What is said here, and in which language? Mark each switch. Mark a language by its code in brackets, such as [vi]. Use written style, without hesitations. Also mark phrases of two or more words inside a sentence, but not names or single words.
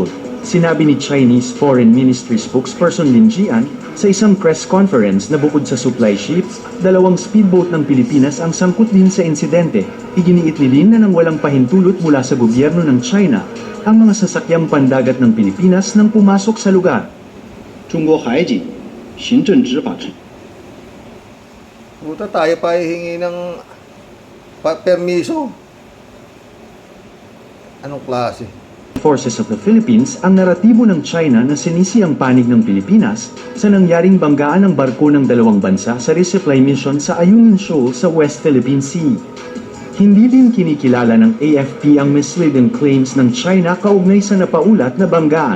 [tl] Sinabi ni [en] Chinese Foreign Ministry spokesperson [tl] Lin Jian sa isang [en] press conference [tl] na bukod sa [en] supply ship, [tl] 2 speedboat ng Pilipinas ang sangkot din sa insidente. Iginiit ni Lin na nang walang pahintulot mula sa gobyerno ng China, ang mga sasakyang pandagat ng Pilipinas nang pumasok sa lugar. [zh] 中国海警行政执法程 [tl] Buta tayo pa hihingi ng permiso. Anong klase? [en] Forces of the Philippines [tl] ang naratibo ng China na sinisi ang panig ng Pilipinas sa nangyaring banggaan ng barko ng dalawang bansa sa [en] resupply mission [tl] sa Ayungin Shoal sa West Philippine Sea. Hindi din kinikilala ng AFP ang [en] misleading claims [tl] ng China kaugnay sa napaulat na banggaan.